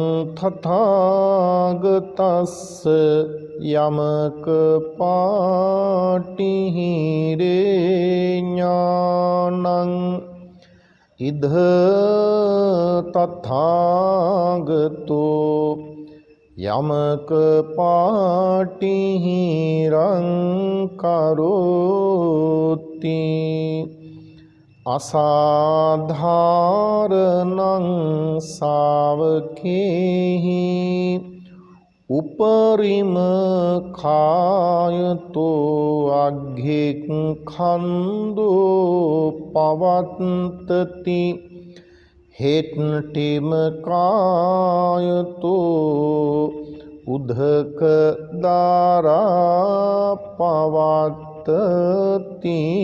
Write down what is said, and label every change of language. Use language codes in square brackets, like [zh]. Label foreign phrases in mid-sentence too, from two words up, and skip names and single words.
[pi] තථාගතස්ස යමක පාටිහිරේ ඥානං ඉද තථාගතෝ යමක පාටිහිරං කරෝති අසාධාරණං සාවකේහි උපරිම කායතෝ අග්ගික් ඛන්‍දෝ පවත්තති හෙට්ටිම කායතෝ උදක දාරා පවත්තති